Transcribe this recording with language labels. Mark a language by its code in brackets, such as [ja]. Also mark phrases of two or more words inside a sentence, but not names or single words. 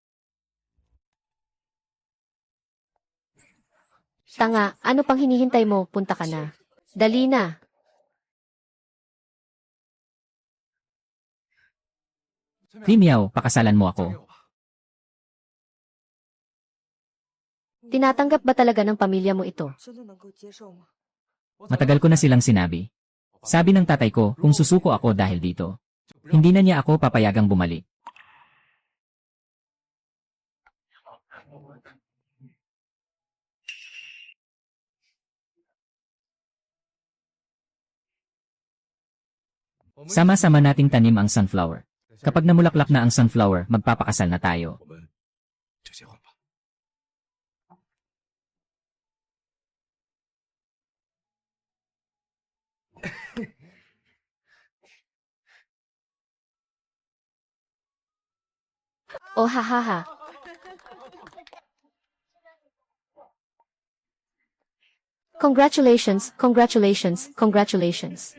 [tl] Tanga, ano pang hinihintay mo? Punta ka na. Dali na. Miao, pakasalan mo ako. Tinatanggap ba talaga ng pamilya mo ito? [zh] 真的能够接受吗？ [tl] Matagal ko na silang sinabi. Sabi ng tatay ko kung susuko ako dahil dito. Hindi na niya ako papayagang bumalik. Sama-sama nating tanim ang sunflower. Kapag namulaklak na ang sunflower, magpapakasal na tayo. [zh] 我们就结婚吧。 [tl] Oh hahaha. [en] Congratulations, congratulations, congratulations.